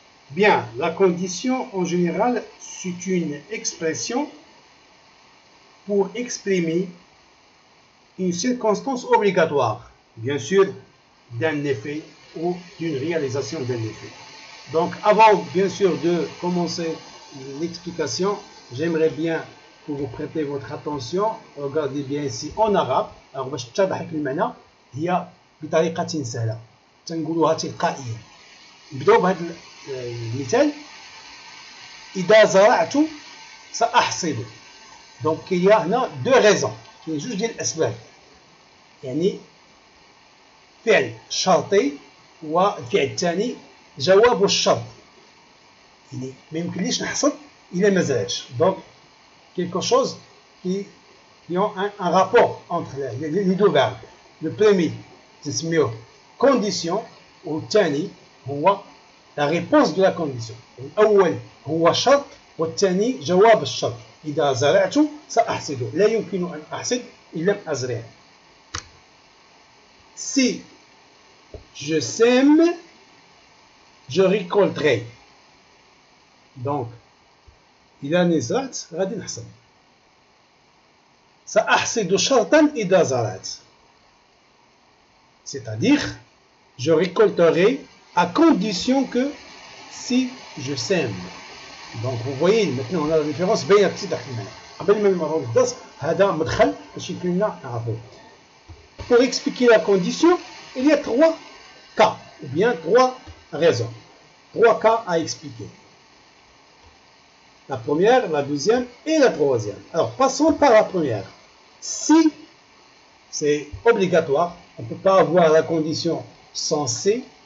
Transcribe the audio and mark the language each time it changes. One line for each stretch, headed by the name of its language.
French: Bien, la condition en général, c'est une expression pour exprimer une circonstance obligatoire, bien sûr, d'un effet ou d'une réalisation d'un effet. Donc, avant, bien sûr, de commencer l'explication, j'aimerais bien que vous prêtez votre attention. Regardez bien ici en arabe. Alors,
Arabic: باش تتضح لك المعنى هي بطريقة سهلة. تنقولوها تلقائيا. نبداو بهذا المثال. إذا زرعت سأحصد.
French: Donc, il y a
Arabic: هنا
French: deux raisons.
Arabic: كاين جوج ديال الأسباب. يعني فعل شرطي والفعل الثاني جواب الشرط. يعني ما يمكنليش نحصد إلا ما زرعتش.
French: Donc quelque chose qui ont un rapport entre les deux verbes. Le premier
Arabic: تسميه
French: condition
Arabic: والثاني هو
French: la réponse de la condition.
Arabic: الأول هو شرط والثاني جواب الشرط. إذا زرعت سأحصد. لا يمكن أن أحصد إن لم أزرع.
French: Si je sème, je récolterai. Donc,
Arabic: إذا نزرعت غادي نحصد. سأحصد شرطا إذا زرعت.
French: C'est-à-dire, je récolterai à condition que si je sème. Donc, vous voyez, maintenant on a la différence
Arabic: بين ابتداء المعنى. قبل ما نمروا للدرس هذا مدخل باش يمكن لنا نعرفوا.
French: Pour expliquer la condition, il y a trois cas, ou bien trois raisons. Trois cas à expliquer. La première, la deuxième et la troisième. Alors, passons par la première. Si c'est obligatoire, on ne peut pas avoir la condition sans C.